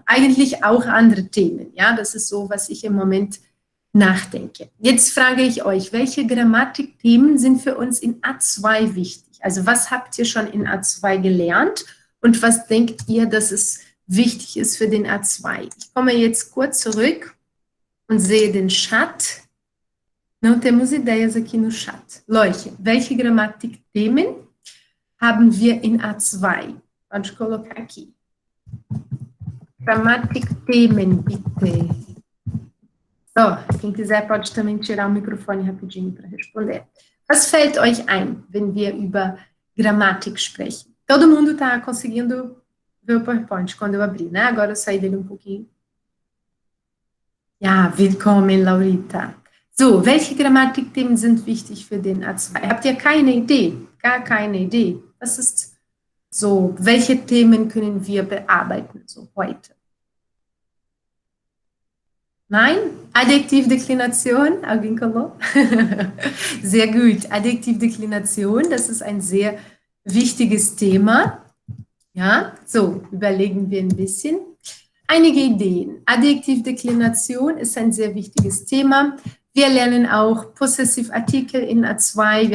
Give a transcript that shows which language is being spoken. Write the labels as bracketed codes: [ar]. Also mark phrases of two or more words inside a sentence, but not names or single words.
[de] Eigentlich auch andere Themen. Ja, das ist so, was ich im Moment nachdenke. Jetzt frage ich euch, welche Grammatikthemen sind für uns in A2 wichtig? Also was habt ihr schon in A2 gelernt und was denkt ihr, dass es wichtig ist für den A2? Ich komme jetzt kurz zurück und sehe den Chat. [pt] Não temos ideias aqui no Chat. [de] Leute, welche Grammatikthemen haben wir in A2? [pt] Pode colocar aqui. [de] Grammatikthemen, bitte. So, [pt] quem quiser pode também tirar o microfone rapidinho para responder. [de] Was fällt euch ein, wenn wir über Grammatik sprechen? [pt] Todo mundo está conseguindo ver o PowerPoint quando eu abri, né? Agora eu saí dele um pouquinho. [de] Ja, willkommen, Laurita. So, welche Grammatikthemen sind wichtig für den A2? Habt ihr keine Idee? Gar keine Idee? Was ist so, welche Themen können wir bearbeiten, so heute? Nein? Adjektivdeklination, [pt] alguém colou? [de] Sehr gut. Adjektivdeklination, das ist ein sehr wichtiges Thema. Ja, so, überlegen wir ein bisschen. Einige Ideen. Adjektivdeklination ist ein sehr wichtiges Thema. Wir lernen auch Possessivartikel in A2.